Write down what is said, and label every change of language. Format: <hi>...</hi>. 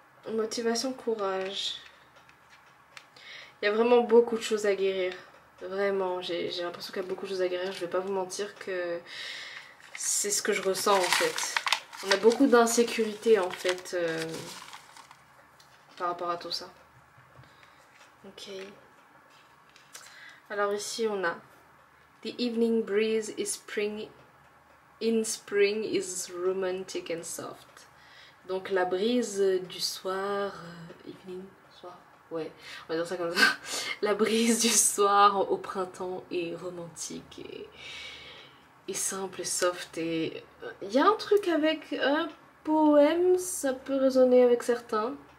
<fr>Motivation, courage. Il y a vraiment beaucoup de choses à guérir. Vraiment, j'ai l'impression qu'il y a beaucoup de choses à guérir. Je vais pas vous mentir que c'est ce que je ressens en fait. On a beaucoup d'insécurité en fait par rapport à tout ça. Ok. Alors ici on a</fr> <en>The evening breeze is in spring is romantic and soft.</en> <fr>Donc la brise du soir, evening, soir, ouais, on va dire ça comme ça. La brise du soir au printemps est romantique et simple et soft, et il y a un truc avec un poème, ça peut résonner avec certains.</fr>